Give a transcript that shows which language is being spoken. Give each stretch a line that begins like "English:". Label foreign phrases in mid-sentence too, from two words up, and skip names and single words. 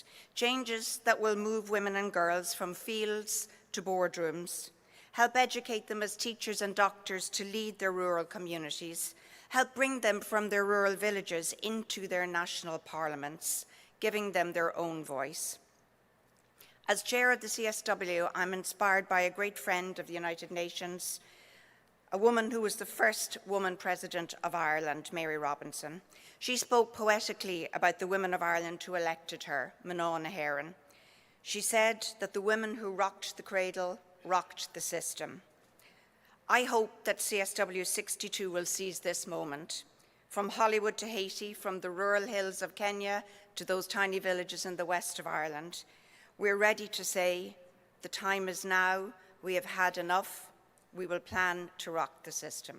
English: Changes that will move women and girls from fields to boardrooms, help educate them as teachers and doctors to lead their rural communities, help bring them from their rural villages into their national parliaments, giving them their own voice. As chair of the CSW, I'm inspired by a great friend of the United Nations, a woman who was the first woman president of Ireland, Mary Robinson. She spoke poetically about the women of Ireland who elected her,
Irish: Mná na hÉireann.
English: She said that the women who rocked the cradle rocked the system. I hope that CSW 62 will seize this moment. From Hollywood to Haiti, from the rural hills of Kenya to those tiny villages in the west of Ireland, we're ready to say, the time is now, we have had enough, we will plan to rock the system.